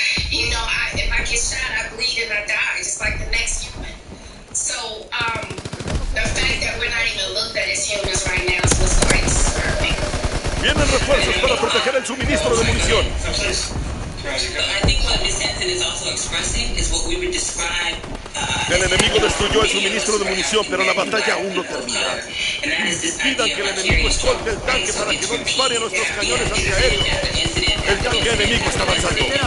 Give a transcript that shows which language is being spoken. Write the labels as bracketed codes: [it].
[en] You know, if I get shot, I bleed and I die, just like the next human. So, the fact that we're not even looked at as humans right now is what's quite disturbing. [es] Vienen refuerzos para proteger el suministro de munición. [en] I think what Ms. Hansen is also expressing is what we would describe. [es] El enemigo destruyó el suministro de munición, pero la batalla aún no termina. Pidan que el enemigo escolte el tanque para que no dispare a nuestros cañones antiaéreos. El tanque enemigo está avanzando.